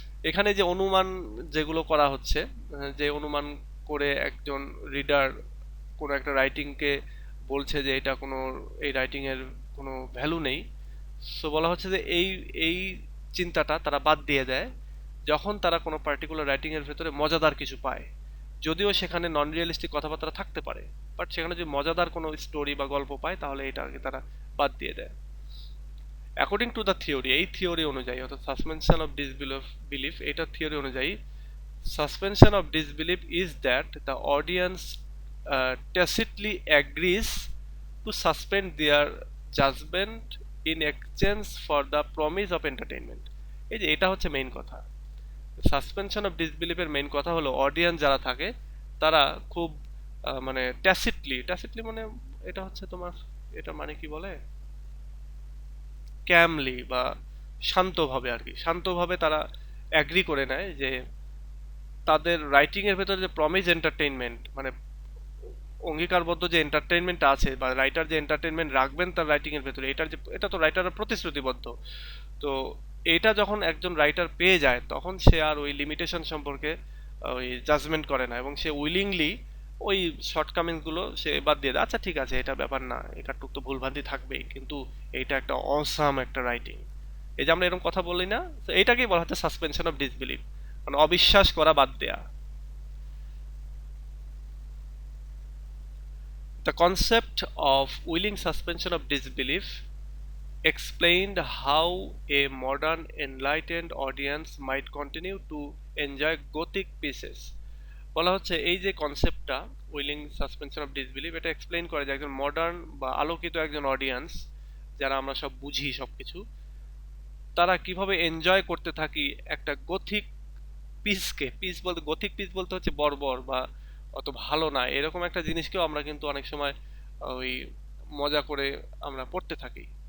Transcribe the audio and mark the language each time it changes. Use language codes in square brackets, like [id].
[bn] এখানে যে অনুমান যেগুলো করা হচ্ছে, যে অনুমান করে একজন রিডার কোনো একটা রাইটিংকে বলছে যে এটা কোনো, এই রাইটিং এর কোনো ভ্যালু নেই, সো বলা হচ্ছে যে এই চিন্তাটা তারা বাদ দিয়ে দেয় যখন তারা কোনো পার্টিকুলার রাইটিং এর ভেতরে মজাদার কিছু পায়। যদিও সেখানে নন রিয়েলিস্টিক কথাবার্তা থাকতে পারে, বাট সেখানে যদি মজাদার কোনো স্টোরি বা গল্প পায় তাহলে এটাকে তারা বাদ দিয়ে দেয়। অ্যাকর্ডিং টু দ্য থিওরি, এই থিওরি অনুযায়ী [en] অর্থাৎ suspension of disbelief, এটা theory অনুযায়ী suspension of disbelief is that the audience tacitly agrees to suspend their judgment in exchange for the promise of entertainment। [bn] এই যে এটা হচ্ছে মেইন কথা, সাসপেনশন অফ ডিসবিলিফের মেইন কথা হলো অডিয়েন্স যারা থাকে তারা খুব মানে ট্যাসিটলি মানে এটা হচ্ছে তোমার, এটা মানে কি বলে, ক্যামলি বা শান্তভাবে আর কি, শান্তভাবে তারা অ্যাগ্রি করে নেয় যে তাদের রাইটিং এর ভেতরে যে প্রমিস এন্টারটেইনমেন্ট, মানে অঙ্গীকারবদ্ধ যে এন্টারটেইনমেন্ট আছে বা রাইটার যে এন্টারটেইনমেন্ট রাখবেন তার রাইটিং এর ভেতরে, এটার যে, এটা তো রাইটারের প্রতিশ্রুতিবদ্ধ। তো এটা যখন একজন রাইটার পেয়ে যায় তখন সে আর ওই লিমিটেশন সম্পর্কে ওই জাজমেন্ট করে না, এবং সে উইলিংলি ওই শর্টকামিংস গুলো সে বাদ দিয়ে দেয়। আচ্ছা ঠিক আছে, এটা ব্যাপার না, একাটুক তো ভুলভ্রান্তি থাকবেই, কিন্তু এইটা একটা অসাম একটা রাইটিং। এই যে আমরা এরকম কথা বলি না, তো এইটাকেই বলা হচ্ছে সাসপেনশন অফ ডিসবিলিভ, মানে অবিশ্বাস করা বাদ দেয়া। [en] The concept of willing suspension of disbelief explained how a modern enlightened audience might continue to enjoy Gothic pieces। [bn] বলা হচ্ছে এই যে কনসেপ্টটা উইলিং সাসপেনশন অফ ডিসবিলিভ, এটা এক্সপ্লেইন করে যে একজন মডার্ন বা আলোকিত একজন অডিয়েন্স, যারা আমরা সব বুঝি সবকিছু, তারা কিভাবে এনজয় করতে থাকি একটা গথিক পিসকে। পিস বলতে, গথিক পিস বলতে হচ্ছে বর্বর বা অত ভালো না এরকম একটা জিনিসকেও আমরা কিন্তু অনেক সময় ওই মজা করে আমরা পড়তে থাকি।